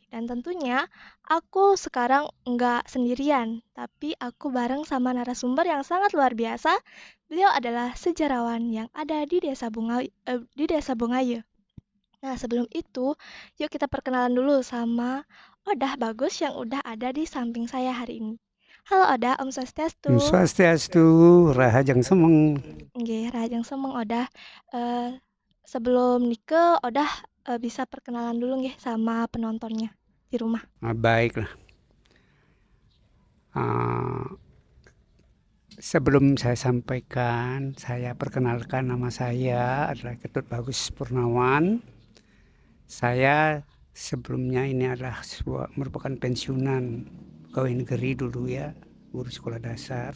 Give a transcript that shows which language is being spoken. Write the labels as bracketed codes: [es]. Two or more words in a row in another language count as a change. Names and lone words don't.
[id] Dan tentunya aku sekarang nggak sendirian, tapi aku bareng sama narasumber yang sangat luar biasa. Beliau adalah sejarawan yang ada di Desa Bungayu. Nah, sebelum itu, yuk kita perkenalan dulu sama Odah Bagus yang udah ada di samping saya hari ini. Halo Odah, [sa] Om Swastiastu. [ban] Swastiastu, Rahajang Semeng. Nggih, Rajang Semeng Odah. [id] Eh, Sebelum Nike, Odah bisa perkenalan dulu nggih sama penontonnya di rumah. Baiklah. Ah, Sebelum saya sampaikan, saya perkenalkan nama saya adalah Ketut Bagus Purnawan. Saya sebelumnya ini adalah merupakan pensiunan pegawai negeri dulu ya, guru sekolah dasar.